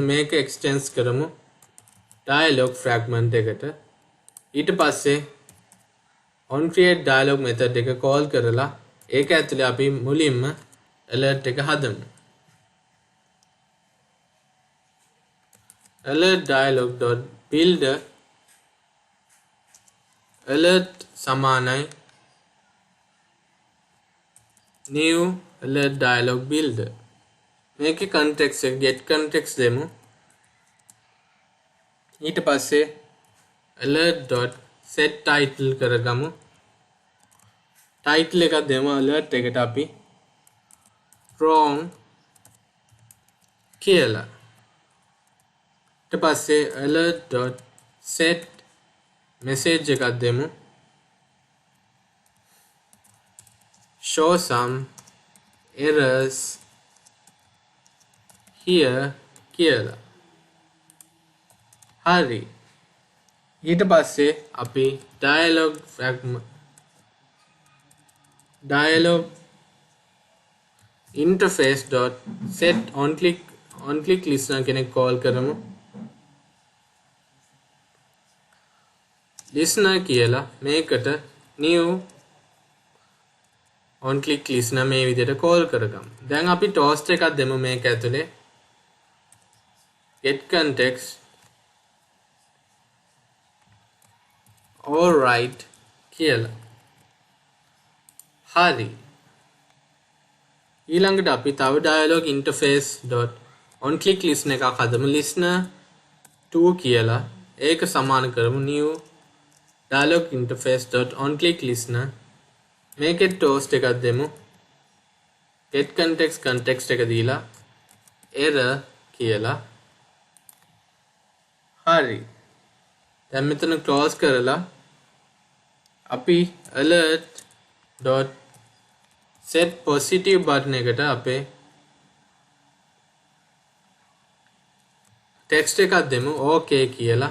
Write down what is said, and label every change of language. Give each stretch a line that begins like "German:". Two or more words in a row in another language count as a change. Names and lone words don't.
Sinhala: මේක extend කරමු
English: dialog fragment
Sinhala: එකට. ඊට පස්සේ
English: on create dialog method
Sinhala: එක call කරලා ඒක ඇතුලේ අපි මුලින්ම alert එක හදමු.
English: alert dialog dot builder alert සමානයි new alert dialog builder. මේකේ context එක get context දෙමු.
Sinhala: ඊට පස්සේ
English: alert dot set title කරගමු.
Sinhala: title එකක් දෙමු alert එකට අපි wrong කියලා. ඊට පස්සේ
English: alert dot set message
Sinhala: එකක් දෙමු
English: show some errors here කියලා.
Sinhala: හරි. ඊට පස්සේ අපි
English: dialog interface dot set on click listener කෙනෙක් call කරමු. listener කියලා මේකට new on click listener
Sinhala: මේ විදිහට
English: call කරගමු.
Sinhala: දැන් අපි toast එකක් දෙමු මේක ඇතුලේ.
English: get context all right කියලා.
Sinhala: හරි. ඊළඟට අපි තව
English: dialog interface dot on click listener
Sinhala: එකක් හදමු.
English: listener 2 කියලා.
Sinhala: ඒක සමාන කරමු
English: new dialog interface dot on click listener.
Sinhala: මේකේ toast එකක් දෙමු.
English: get context
Sinhala: එක දීලා error කියලා. හරි. දැන් මෙතන close කරලා අපි
English: alert dot set positive button
Sinhala: එකට අපේ text එකක් දෙමු okay කියලා.